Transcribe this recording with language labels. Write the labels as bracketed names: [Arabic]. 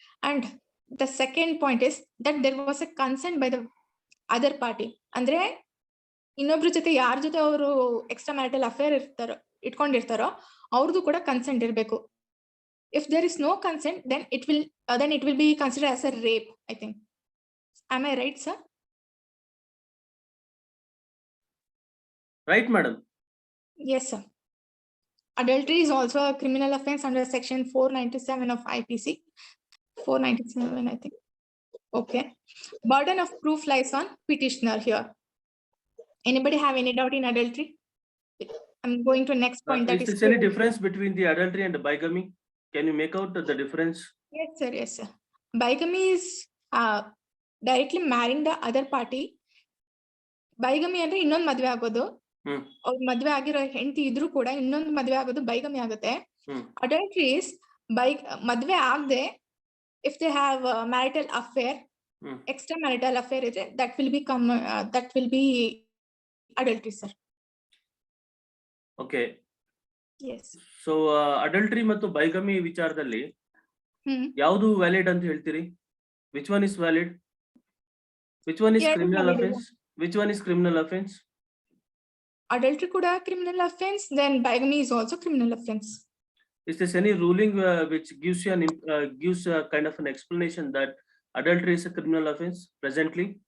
[English] And the second point is that there was a consent by the other party. [Kannada] ಅಂದ್ರೆ ಇನ್ನೊಬ್ರ ಜೊತೆ ಯಾರ ಜೊತೆ ಅವರು ಎಕ್ಸ್ಟ್ರಾ ಮ್ಯಾರಿಟಲ್ ಅಫೇರ್ ಇಟ್ಕೊಂಡಿರ್ತಾರೋ ಅವ್ರದ್ದು ಕೂಡ ಕನ್ಸೆಂಟ್ ಇರಬೇಕು. [English] If there is no consent, then it will be considered as a rape, I think. Am I right, sir? Right, madam. Yes, sir. Adultery is also a criminal offense under section 497 of IPC. 497, I think. Okay. Burden of proof lies on petitioner here. Anybody have any doubt in adultery? I'm going to next point. That Is is there any difference between the adultery and the bigamy? Can you make out the difference? Yes, sir. Yes, sir. Bigamy is directly marrying the other party. [Kannada] Bigamy ಅಂದ್ರೆ ಇನ್ನೊಂದು ಮದುವೆ ಆಗೋದು. ಅವ್ರ ಮದುವೆ ಆಗಿರೋ ಹೆಂಡತಿ ಇದ್ರೂ ಕೂಡ ಇನ್ನೊಂದು ಮದುವೆ ಆಗೋದು ಬೈಗಮಿ ಆಗುತ್ತೆ. [English] Adultery is [Kannada] ಮದುವೆ ಆಗದೆ [English] if they have a marital affair, extramarital affair ಇದೆ, that will be adultery, sir. Okay. Yes. [Kannada] So adultery ಮತ್ತು ಬೈಗಮಿ ವಿಚಾರದಲ್ಲಿ ಯಾವುದು ವ್ಯಾಲಿಡ್ ಅಂತ ಹೇಳ್ತೀರಿ? [English] Which one is valid? Which one is criminal offense? Which one is criminal offense? Adultery kuda criminal offense, then bigamy is also criminal offense. Is there any ruling which gives you gives a kind of an explanation that adultery is a criminal offense presently?